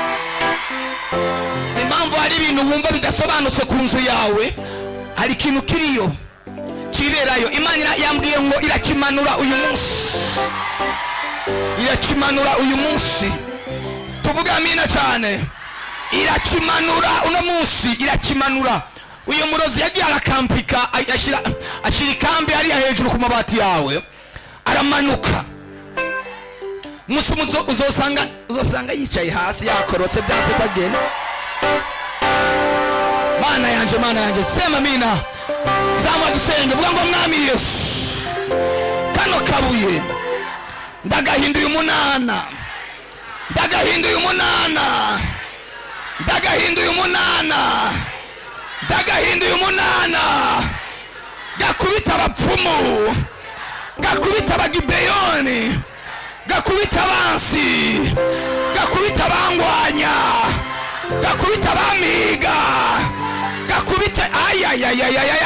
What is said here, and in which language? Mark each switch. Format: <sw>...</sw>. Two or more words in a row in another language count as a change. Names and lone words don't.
<rn>Impamvu hari ibintu wumva bidasobanutse ku nzu yawe, hari ikintu kiriyo kirerayo. Imana yambwiye ngo irakimanura uyu munsi, irakimanura uyu munsi. Tuvuga amina cyane. Irakimanura uno munsi, irakimanura. Uyu murozi yagiye arakampika, ashira ikambi hariya hejuru ku mabati yawe, aramanuka. Musi uzosanga yicaye hasi yakorotse byase bagenda. Mana yanje, sema amina. Zama dusenge, vuga ngo Mwami Yesu, kano kabuye ndagahinduye umunana, ndagahinduye umunana, ndagahinduye umunana, ndagahinduye umunana. Gakubita abapfumu, gakubita abagibeyoni, gakubita abansi, gakubita abangwanya, gakubita abamiga, gakubita ayayayayaya.</rn>